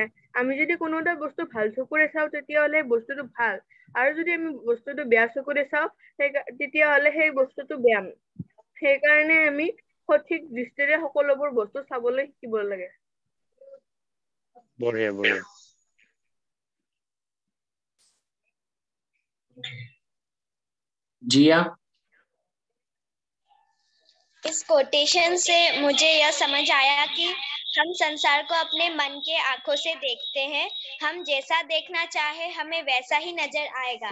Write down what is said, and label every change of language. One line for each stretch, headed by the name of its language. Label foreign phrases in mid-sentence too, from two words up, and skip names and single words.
Assamese: আমি যদি কোনো এটা বস্তু ভাল চকুৰে চাওঁ তেতিয়াহ'লে বস্তুটো ভাল আৰু যদি আমি বস্তুটো বেয়া চকুৰে চাওঁ তেতিয়াহ'লে সেই বস্তুটো বেয়া। সেইকাৰণে আমি সঠিক দৃষ্টিৰে সকলোবোৰ বস্তু চাবলৈ শিকিব লাগে।
Hindi: बढ़िया बढ़िया। जिया। इस कोटेशन से मुझे यह समझ आया कि हम संसार को अपने मन के आंखों से देखते हैं। हम जैसा देखना चाहे हमें वैसा ही नजर आएगा।